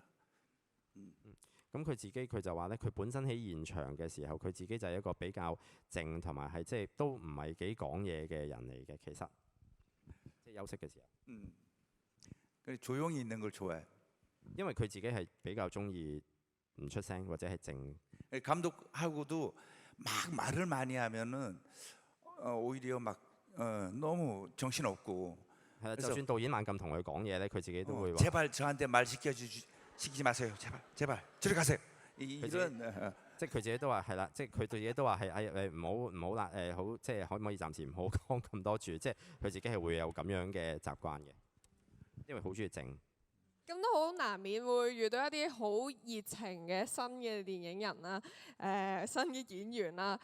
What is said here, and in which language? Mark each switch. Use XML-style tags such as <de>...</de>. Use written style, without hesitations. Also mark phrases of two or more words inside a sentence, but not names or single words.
<yue>咁佢自己佢就話咧，佢本身喺現場嘅時候，佢自己就係一個比較靜同埋係即係都唔係幾講嘢嘅人嚟嘅，其實即係休息嘅時候。</yue> <ko>조용히 있는 걸 좋아해.</ko> <yue>因為佢自己係比較中意唔出聲或者係靜。</yue> <ko>감독하고도 막 말을 많이 하면은 오히려 막 너무 정신 없고.</ko> <yue>係啊，就算導演猛咁同佢講嘢咧，佢自己都會話。</yue> <ko>제발 저한테 말 시키지 마세요. 제발 저리 가세요. 이런</ko> <yue>即係佢自己都話係啦，即係佢自己都話係誒唔好啦好即係可唔可以暫時唔好講咁多住，即係佢自己係會有咁樣嘅習慣嘅，因為好中意靜。咁都好難免會遇到一啲好熱情嘅新嘅電影人啦，新嘅演員啦。</yue>